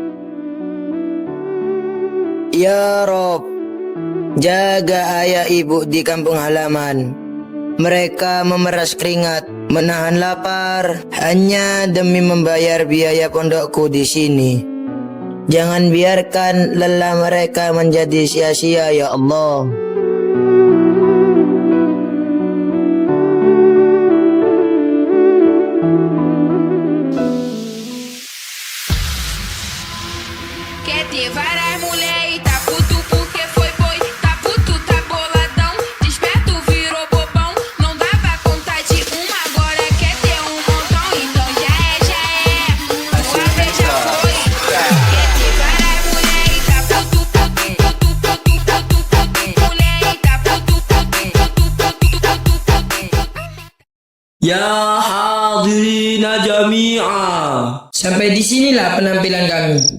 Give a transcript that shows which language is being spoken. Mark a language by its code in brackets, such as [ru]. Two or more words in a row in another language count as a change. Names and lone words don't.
[id] Ya Rob, jaga ayah ibu di kampung halaman. Mereka memeras keringat, menahan lapar, hanya demi membayar biaya pondokku di sini. Jangan biarkan lelah mereka menjadi sia-sia ya Allah. [pt] Quer ter várias mulher e tá puto porque foi boi. Tá puto, tá boladão, desperto virou bobão. Não dá pra contar de uma, agora quer ter um montão. Então já é, tua vez já foi. Quer ter várias mulher e tá puto, mulher e tá puto. [ar] يا حاضرين جميعاً. [id] Sampai di sinilah penampilan kami.